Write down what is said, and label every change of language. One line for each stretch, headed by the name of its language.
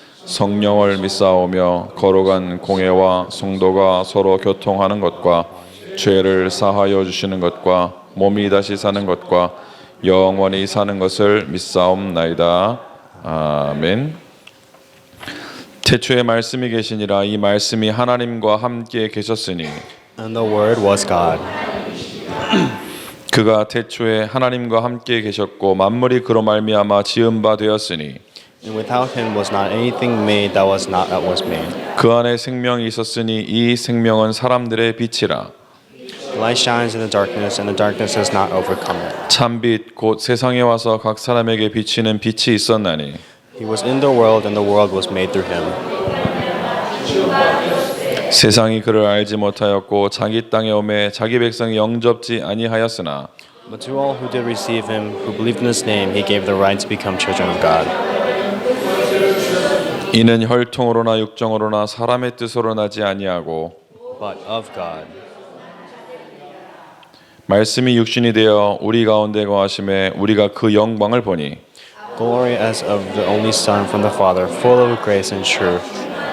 Korean: 성령을 믿사오며 거룩한 공회와 성도가 서로 교통하는 것과 죄를 사하여 주시는 것과 몸이 다시 사는 것과 영원히 사는 것을 믿사옵나이다. 아멘. 태초에 말씀이 계시니라. 이 말씀이 하나님과 함께 계셨으니
English: And the Word was God.
Korean: 그가 태초에 하나님과 함께 계셨고 만물이 그로 말미암아 지은 바 되었으니
English: And without him was not anything made that was not that was made.
Korean: 그 안에 생명이 있었으니 이 생명은 사람들의 빛이라.
English: Light shines in the darkness, and the darkness has not overcome it.
Korean: 참빛 곧 세상에 와서 각 사람에게 비치는 빛이 있었나니
English: He was in the world, and the world was made through him.
Korean: 세상이 그를 알지 못하였고 자기 땅에 오매 자기 백성이 영접지 아니하였으나
English: But to all who did receive him, who believed in his name, he gave the right to become children of God.
Korean: 이는 혈통으로나 육정으로나 사람의 뜻으로 나지 아니하고
English: But of God.
Korean: 말씀이 육신이 되어 우리 가운데 거하심에 우리가 그 영광을 보니
English: Glory as of the only Son from the Father, full of grace and truth.